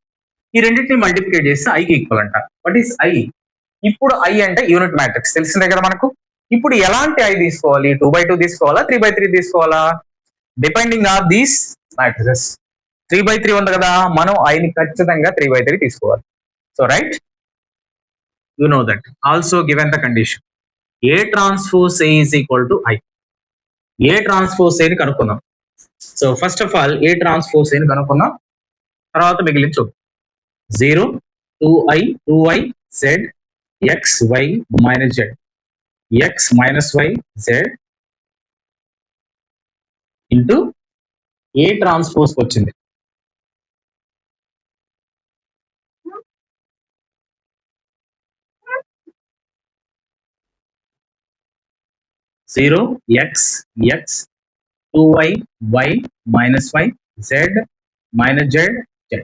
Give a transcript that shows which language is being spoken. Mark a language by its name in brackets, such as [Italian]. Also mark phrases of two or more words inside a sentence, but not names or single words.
[Telugu] ఈ రెండింటిని మల్టిప్లికేట్ చేస్తే ఐకి ఈక్వల్ అంట. [English] What is I? [Telugu] ఇప్పుడు ఐ అంటే [English] unit matrix [Telugu] తెలిసిందే కదా మనకు. ఇప్పుడు ఎలాంటి ఐ తీసుకోవాలి? 2 by 2 తీసుకోవాలా, 3 by 3 తీసుకోవాలా? [English] depending on these matrices. [Telugu] 3 by 3 ఉంది కదా, మనం ఐని ఖచ్చితంగా 3 by 3 తీసుకోవాలి. [English] So right, you know that. Also given the condition A transpose A is equal to I. A transpose [Telugu] ఏని కనుక్కుందాం. [English] so first of all A transpose [Telugu] ఏని కనుక్కుందాం, తర్వాత మిగిలిన చూద్దాం. [English] 0 2y z x y minus z x minus y z into A transpose వచ్చింది. zero x x 2y y minus y z minus z z.